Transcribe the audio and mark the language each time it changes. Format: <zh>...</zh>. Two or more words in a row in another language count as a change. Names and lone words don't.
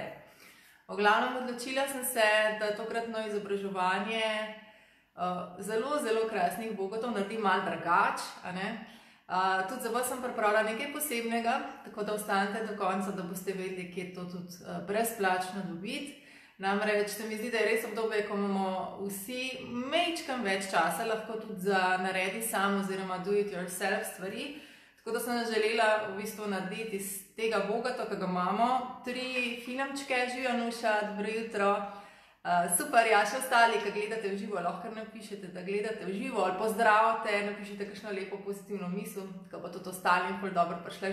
<sl>V glavnem odločila sem se, da tokratno izobraževanje zelo krasnih bogotov naredim malo drugače, a ne? Tudi za vas sem pripravila nekaj posebnega, tako da ostanete do konca, da boste vedeli, kje to tudi brezplačno dobiti. Namreč se mi zdi, da je res obdobje, ko imamo vsi majčkeno več časa, lahko tudi za naredi sam oziroma</sl> <en>do it yourself</en> <sl>stvari. Tako da sem želela v bistvu narediti iz tega bogata, ki ga imamo, 3 filmčke. Živijo, Nuša, dobro jutro. Super, ja, še ostali, ki gledate v živo, lahko napišete, da gledate v živo, ali pozdravite, napišete kakšno lepo pozitivno misel, tako pa tudi ostalim ful dobro prišla.</sl>